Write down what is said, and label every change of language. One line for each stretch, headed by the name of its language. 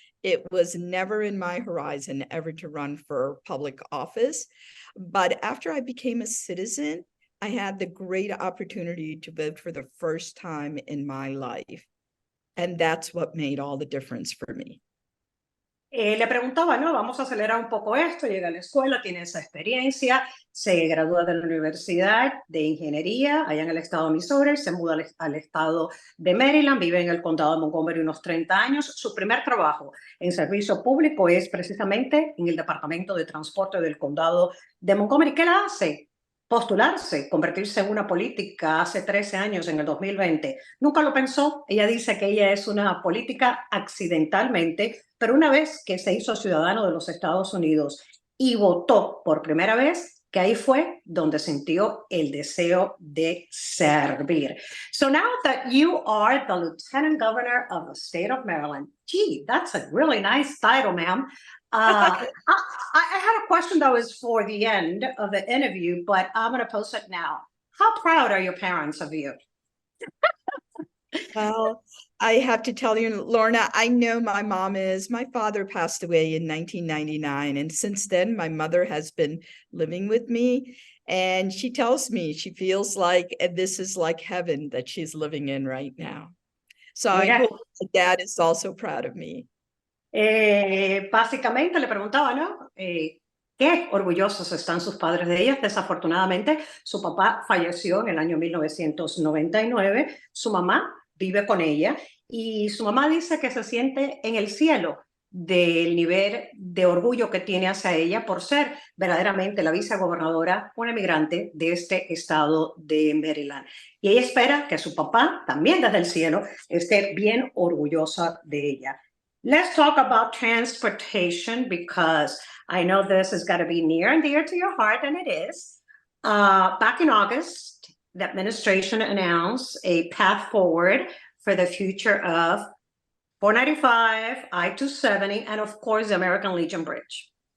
English: It was never in my horizon ever to run for public office. But after I became a citizen, I had the great opportunity to vote for the first time in my life. And that's what made all the difference for me.
Spanish: Le preguntaba, ¿no? Vamos a acelerar un poco esto, llega a la escuela, tiene esa experiencia, se gradúa de la Universidad de Ingeniería allá en el estado de Missouri, se muda al estado de Maryland, vive en el condado de Montgomery unos 30 años. Su primer trabajo en servicio público es precisamente en el Departamento de Transporte del condado de Montgomery. ¿Qué la hace? Postularse, convertirse en una política hace 13 años, en el 2020. Nunca lo pensó. Ella dice que ella es una política accidentalmente, pero una vez que se hizo ciudadano de los Estados Unidos y votó por primera vez, que ahí fue donde sintió el deseo de servir.
English: So now that you are the Lieutenant Governor of the state of Maryland, gee, that's a really nice title, ma'am. I had a question that was for the end of the interview, but I'm going to post it now. How proud are your parents of you? Well, I have to tell you, Lorna, I know my mom is. My father passed away in 1999. And since then, my mother has been living with me. And she tells me she feels like this is like heaven that she's living in right now. So I hope my dad is also proud of me.
Spanish: Básicamente le preguntaba, ¿no? Qué orgullosos están sus padres de ella. Desafortunadamente, su papá falleció en el año 1999. Su mamá vive con ella y su mamá dice que se siente en el cielo del nivel de orgullo que tiene hacia ella por ser verdaderamente la vicegobernadora, una inmigrante de este estado de Maryland. Y ella espera que su papá, también desde el cielo, esté bien orgullosa de ella.
English: Let's talk about transportation, because I know this has got to be near and dear to your heart, and it is. Back in August, the administration announced a path forward for the future of 495, I-270, and of course, the American Legion Bridge.